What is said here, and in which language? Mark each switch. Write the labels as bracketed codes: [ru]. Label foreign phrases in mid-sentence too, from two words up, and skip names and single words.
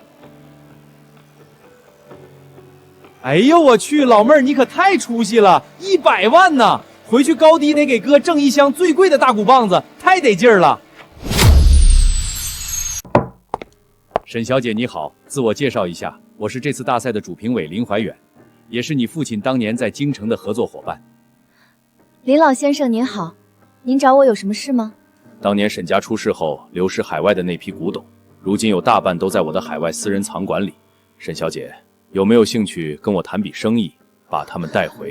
[zh] 哎呦我去，老妹兒你可太出息了，100萬呢！回去高低得給哥掙一箱最貴的大鼓棒子，太得勁兒了。沈小姐你好，自我介紹一下，我是這次大賽的主評委林懷遠，也是你父親當年在京城的合作夥伴。林老先生您好，您找我有什麼事嗎？當年沈家出事後流失海外的那批古董，如今有大半都在我的海外私人藏館裡。沈小姐有沒有興趣跟我談筆生意，把他們帶回？